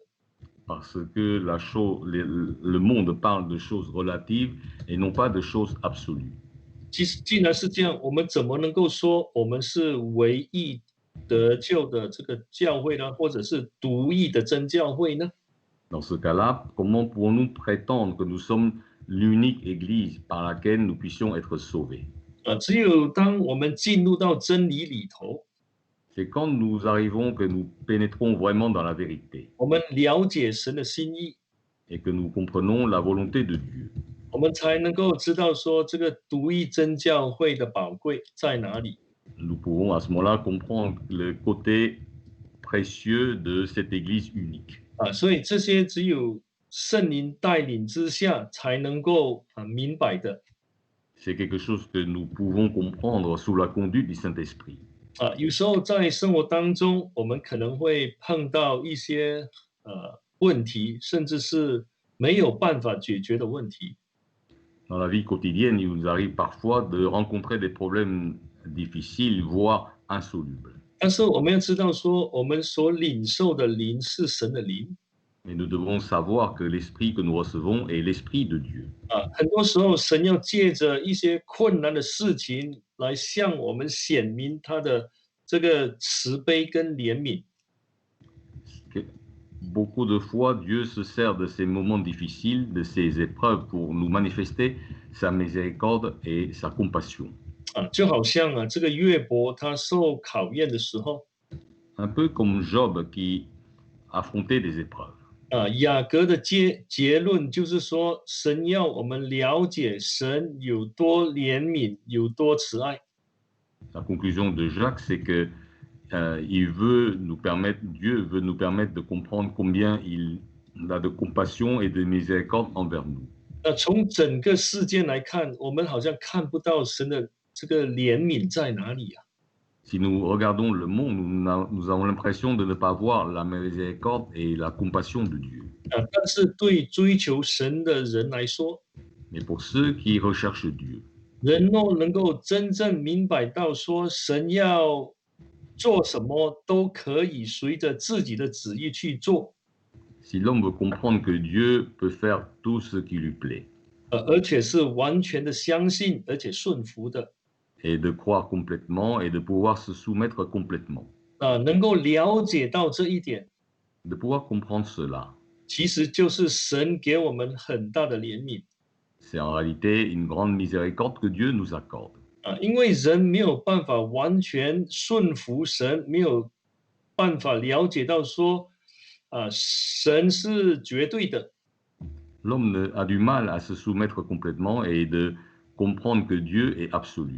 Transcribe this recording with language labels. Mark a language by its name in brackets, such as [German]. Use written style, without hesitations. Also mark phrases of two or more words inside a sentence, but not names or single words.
[French] Parce que le monde parle de choses relatives et non pas de choses absolues. [Chinese] 既然是这样，我们怎么能够说我们是唯一得救的这个教会呢，或者是独一的真教会呢？ [French] Dans ce cas-là, comment pouvons-nous prétendre que nous sommes l'unique Église par laquelle nous puissions être sauvés? [Chinese] 只有当我们进入到真理里头， [French] C'est quand nous arrivons que nous pénétrons vraiment dans la vérité [Chinese] 我们了解神的心意， [French] et que nous comprenons la volonté de Dieu. [Chinese] 我们才能够知道说这个独一真教会的宝贵在哪里。 [French] Nous pouvons à ce moment-là comprendre le côté précieux de cette Église unique. [Chinese] 所以这些只有圣灵带领之下才能够明白的。 [French] C'est quelque chose que nous pouvons comprendre sous la conduite du Saint-Esprit. [Chinese] 有时候在生活当中，我们可能会碰到一些问题，甚至是没有办法解决的问题。 [French] Dans la vie quotidienne, il nous arrive parfois de rencontrer des problèmes difficiles, voire insolubles. [Chinese] 但是我们要知道说，我们所领受的灵是神的灵。 [French] Mais nous devons savoir que l'esprit que nous recevons est l'esprit de Dieu. [Chinese] 很多时候神要借着一些困难的事情来向我们显明他的这个慈悲跟怜悯。 [French] Beaucoup de fois, Dieu se sert de ces moments difficiles, de ces épreuves pour nous manifester sa miséricorde et sa compassion. [Chinese] 就好像这个约伯他受考验的时候， [French] Un peu comme Job qui affrontait des épreuves. [Chinese] 雅各的结论就是说，神要我们了解神有多怜悯，有多慈爱。 [French] La conclusion de Jacques, c'est que Dieu veut nous permettre de comprendre combien il a de compassion et de miséricorde envers nous. [Chinese] 从整个事件来看，我们好像看不到神的这个怜悯在哪里啊？ [French] Si nous regardons le monde, nous avons l'impression de ne pas voir la miséricorde et la compassion de Dieu. [Chinese] 但是对追求神的人来说， [French] Mais pour ceux qui recherchent Dieu, [Chinese] 人若能够真正明白到说，神要做什么都可以随着自己的旨意去做， [French] si l'homme veut comprendre que Dieu peut faire tout ce qui lui plaît [Chinese] 而且是完全的相信，而且顺服的， [French] et de croire complètement et de pouvoir se soumettre complètement, [Chinese] 能够了解到这一点， [French] de pouvoir comprendre cela, [Chinese] 其实就是神给我们很大的怜悯。 [French] c'est en réalité une grande miséricorde que Dieu nous accorde. [Chinese] 因为人没有办法完全顺服神，没有办法了解到说，神是绝对的， [French] L'homme a du mal à se soumettre complètement et de comprendre que Dieu est absolu.